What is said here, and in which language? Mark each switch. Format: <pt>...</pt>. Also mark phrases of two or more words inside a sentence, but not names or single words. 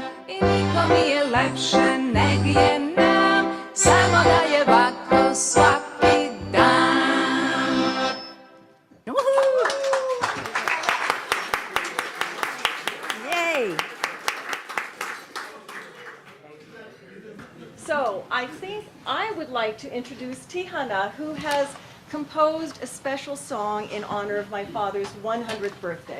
<sr>I nikom nije lepše nek je nam, samo da je ovako svaki dan. Yay!</sr> <en>So I think I would like to introduce Tihana, who has composed a special song in honor of my father's 100th birthday.</en>